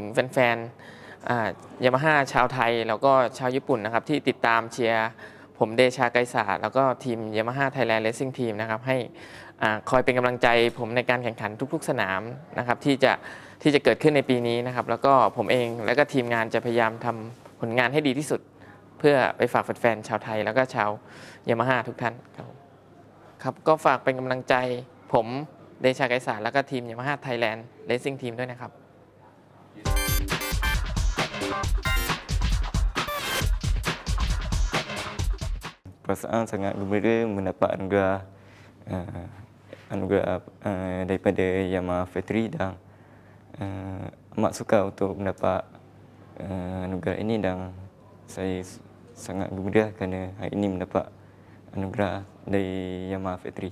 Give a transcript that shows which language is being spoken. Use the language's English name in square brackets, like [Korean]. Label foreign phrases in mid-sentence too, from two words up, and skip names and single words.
[Thai] แฟนๆยามาฮ่าชาวไทยแล้วก็ชาวญี่ปุ่นนะครับที่ติดตามเชียร์ผมเดชาไกรศาสตร์แล้วก็ทีมยามาฮ่าไทยแลนด์เรซซิ่งทีมนะครับให้คอยเป็นกำลังใจผมในการแข่งขันทุกๆสนามนะครับที่จะเกิดขึ้นในปีนี้นะครับแล้วก็ผมเองและก็ทีมงานจะพยายามทำผลงานให้ดีที่สุดเพื่อไปฝากแฟนๆชาวไทยแล้วก็ชาวยามาฮ่าทุกท่านครับก็ฝากเป็นกำลังใจผมเดชาไกรศาสตร์แล้วก็ทีมยามาฮ่าไทยแลนด์เรซซิ่งทีมด้วยนะครับ [Malay] perasaan sangat gembira mendapat anugerah daripada Yamaha Factory dan amat suka untuk mendapat anugerah ini dan saya sangat gembira kerana hari ini mendapat anugerah dari Yamaha Factory.